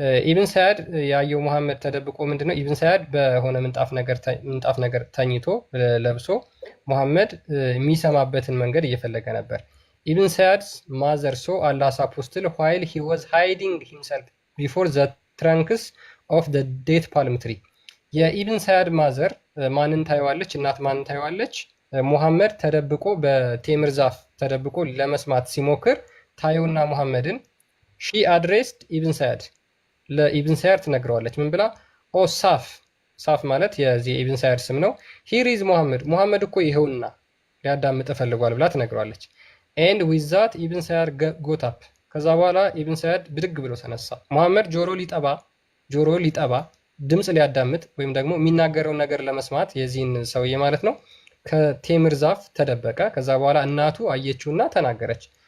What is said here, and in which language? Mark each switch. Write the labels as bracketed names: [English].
[Amharic] ኢብን ሰዓድ ያየው ሙሐመድ ተደብቆ ምንድነው? ኢብን ሰዓድ በሆነ ምንጣፍ ነገር ተኝቶ ለብሶ ሙሐመድ የሚሰማበትን መንገድ እየፈለገ ነበር። [English] ኢብን ሰዓድ's mother saw Allah's apostle while he was hiding himself before the trunks of the date palm tree. [Amharic] የኢብን ሰዓድ ማዘር ማንን ታየዋለች? እናት ማንን ታየዋለች? ሙሐመድ ተደብቆ በቴምር ዛፍ ተደብቆ ለመስማት ሲሞክር ታየውና ሙሐመድን [English] she addressed [Amharic] ኢብን ሰዓድ ለኢብን ሰዓድ ትነግረዋለች። ምን ብላ? ኦ ሳፍ ማለት የዚህ ኢብን ሰዓድ ስም ነው። [English] here is [Amharic] ሙሐመድ እኮ ይሄውና ሊያዳምጥ ፈልጓል ብላ ትነግረዋለች። [English] and with that ኢብን ሰዓድ got up [Amharic] ከዛ በኋላ ኢብን ሰዓድ ብድግ ብሎ ተነሳ። ሙሐመድ ጆሮ ሊጠባ ድምፅ ሊያዳምጥ ወይም ደግሞ የሚናገረውን ነገር ለመስማት የዚህን ሰውዬ ማለት ነው ከቴምር ዛፍ ተደበቀ። ከዛ በኋላ እናቱ አየችውና ተናገረች።